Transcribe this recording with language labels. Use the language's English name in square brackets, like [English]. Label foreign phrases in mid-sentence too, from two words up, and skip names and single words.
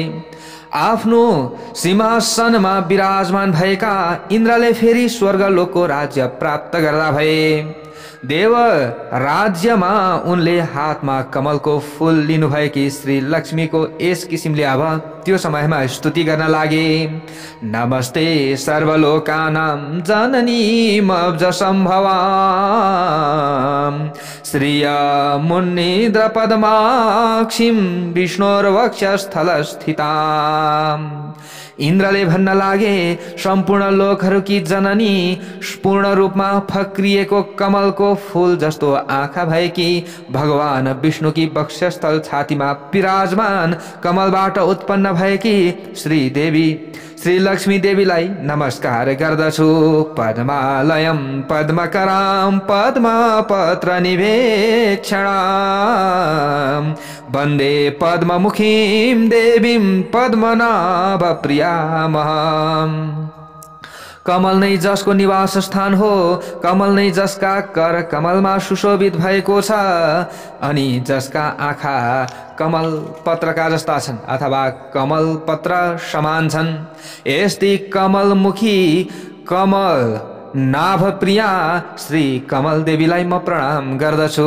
[Nepali] आफ्नो सिंहासनमा विराजमान भएका इन्द्रले फेरि स्वर्गलोकको राज्य प्राप्त गर्दा भए। देव राज्यमा उनले हातमा कमलको फूल लिनुभएकी श्री लक्ष्मीको यस किसिमले अब त्यो समयमा स्तुति गर्न लागे। [Sanskrit] नमस्ते सर्वलोकानां जननीं अब्ज सम्भवां श्रिय मुन्निद्र पद्माक्षीं विष्णोर्वक्षस्थल स्थिताम्। [Nepali] इन्द्रले भन्न लागे, सम्पूर्ण लोकहरूकी जननी, पूर्ण रूपमा फक्रिएको कमलको फूल जस्तो आँखा भएकी भगवान विष्णुकी वक्षस्थल छातीमा विराजमान कमलबाट उत्पन्न भएकी श्री देवी श्री लक्ष्मी देवीलाई नमस्कार गर्दछु। [Sanskrit] पद्मालयं पद्मकरां पद्मपत्र निवेक्षणां वन्दे पद्ममुखीं देवीं पद्मनाभ प्रियामहम्। [Nepali] कमल नै जसको निवास स्थान हो, कमल नै जसका कर कमलमा सुशोभित भएको छ, अनि जसका आँखा कमल पत्रका जस्ता छन् अथवा कमल पत्र समान छन्, यस्ती कमलमुखी कमल नाभ प्रिया श्री कमल देवीलाई म प्रणाम गर्दछु।